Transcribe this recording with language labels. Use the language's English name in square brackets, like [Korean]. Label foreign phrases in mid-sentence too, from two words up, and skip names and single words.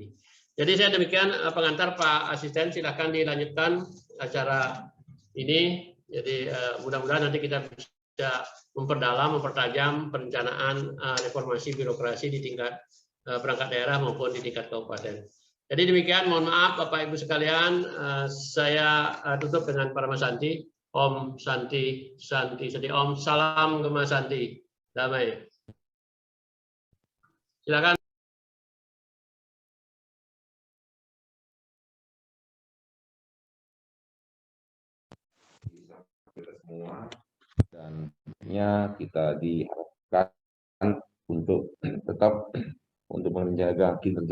[Indonesian] Jadi saya demikian pengantar Pak Asisten, silakan dilanjutkan acara ini. Jadi mudah-mudahan nanti kita bisa memperdalam, mempertajam perencanaan reformasi birokrasi di tingkat perangkat daerah maupun di tingkat kabupaten. Jadi demikian, mohon maaf Bapak Ibu sekalian, saya tutup dengan Parama Santi. [Sanskrit] Om Santi, Santi, Santi, Om, [Indonesian] salam Gema Santi, damai. Silakan. Kita semua dan kita diharapkan untuk tetap untuk menjaga kinerja